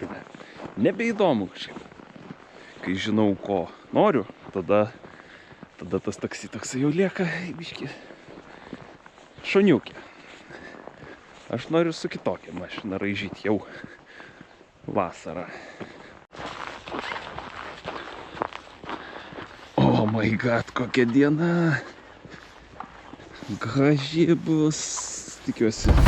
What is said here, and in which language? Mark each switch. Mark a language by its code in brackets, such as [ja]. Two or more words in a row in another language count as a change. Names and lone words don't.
[lt] Nebeįdomu kažkaip. Kai žinau, ko noriu, tada tas taksi toksai jau lieka biškį šuniukė. Aš noriu su kitokia mašina raižyti jau vasarą. [en] Oh my god, [lt] kokia diena. Graži bus, tikiuosi.